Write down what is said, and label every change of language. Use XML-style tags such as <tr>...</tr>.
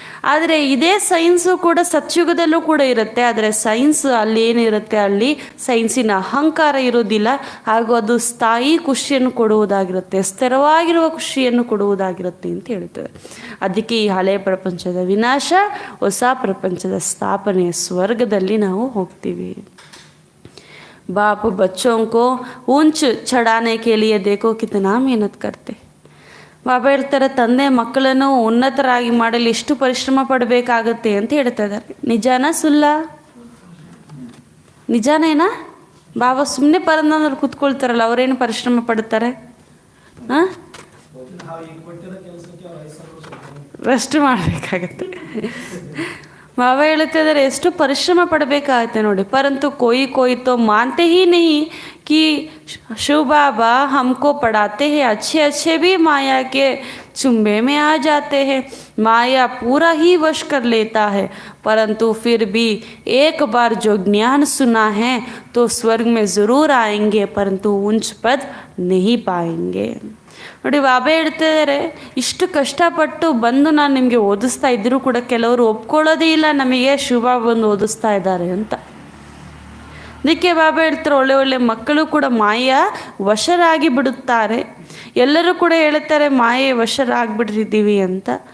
<kn>ಆದರೆ ಇದೇ ಸೈನ್ಸು ಕೂಡ ಸತ್ಯುಗದಲ್ಲೂ ಕೂಡ ಇರುತ್ತೆ. ಆದರೆ ಸೈನ್ಸ್ ಅಲ್ಲಿ ಏನಿರುತ್ತೆ, ಅಲ್ಲಿ ಸೈನ್ಸಿನ ಅಹಂಕಾರ ಇರೋದಿಲ್ಲ. ಹಾಗೂ ಅದು ಸ್ಥಾಯಿ ಖುಷಿಯನ್ನು ಕೊಡುವುದಾಗಿರುತ್ತೆ, ಸ್ಥಿರವಾಗಿರುವ ಖುಷಿಯನ್ನು ಕೊಡುವುದಾಗಿರುತ್ತೆ ಅಂತ ಹೇಳ್ತದೆ. ಅದಕ್ಕೆ ಈ ಹಳೆಯ ಪ್ರಪಂಚದ ವಿನಾಶ, ಹೊಸ ಪ್ರಪಂಚದ ಸ್ಥಾಪನೆ, ಸ್ವರ್ಗದಲ್ಲಿ ನಾವು ಹೋಗ್ತೀವಿ.</kn> <hi>बाप बच्चों को ऊंच चढ़ाने के लिए देखो कितना मेहनत करते.</hi> <kn>ಬಾಬಾ ಹೇಳ್ತಾರೆ ತಂದೆ ಮಕ್ಕಳನ್ನು ಉನ್ನತರಾಗಿ ಮಾಡಲು ಎಷ್ಟು ಪರಿಶ್ರಮ ಪಡಬೇಕಾಗತ್ತೆ ಅಂತ ಹೇಳ್ತಾ ಇದ್ದಾರೆ. ನಿಜಾನ ಸುಳ್ಳ? ನಿಜಾನೇನಾ? ಬಾಬಾ ಸುಮ್ಮನೆ ಪರಂದ್ರೆ ಕೂತ್ಕೊಳ್ತಾರಲ್ಲ, ಅವರೇನು ಪರಿಶ್ರಮ ಪಡ್ತಾರೆ? ರೆಸ್ಟ್ ಮಾಡಬೇಕಾಗತ್ತೆ. ಬಾಬಾ ಹೇಳ್ತಾ ಇದ್ದಾರೆ ಎಷ್ಟು ಪರಿಶ್ರಮ ಪಡಬೇಕಾಗತ್ತೆ ನೋಡಿ.</kn> <hi>ಪರಂತು कोई तो मानते ही नहीं कि शिव बाबा हमको पढ़ाते हैं, अच्छे भी माया के चुंबे में आ जाते हैं. माया पूरा ही वश कर लेता है, परंतु फिर भी एक बार जो ज्ञान सुना है तो स्वर्ग में ज़रूर आएंगे, परंतु ऊंच पद नहीं पाएंगे.</hi> <kn>ನೋಡಿ ಬಾಬಾ ಹೇಳ್ತಾ ಇದ್ದಾರೆ ಇಷ್ಟು ಕಷ್ಟಪಟ್ಟು ಬಂದು ನಾನು ನಿಮಗೆ ಓದಿಸ್ತಾ ಇದ್ದರೂ ಕೂಡ ಕೆಲವರು ಒಪ್ಕೊಳ್ಳೋದೇ ಇಲ್ಲ ನಮಗೆ ಶಿವ ಬಂದು ಓದಿಸ್ತಾ ಇದ್ದಾರೆ ಅಂತ. ಅದಕ್ಕೆ ಬಾಬಾ ಹೇಳ್ತಾರೆ ಒಳ್ಳೆ ಒಳ್ಳೆ ಮಕ್ಕಳು ಕೂಡ ಮಾಯ ವಶರಾಗಿ ಬಿಡುತ್ತಾರೆ. ಎಲ್ಲರೂ ಕೂಡ ಹೇಳ್ತಾರೆ ಮಾಯೆ ವಶರಾಗ್ಬಿಟ್ಟಿದ್ದೀವಿ ಅಂತ.</kn>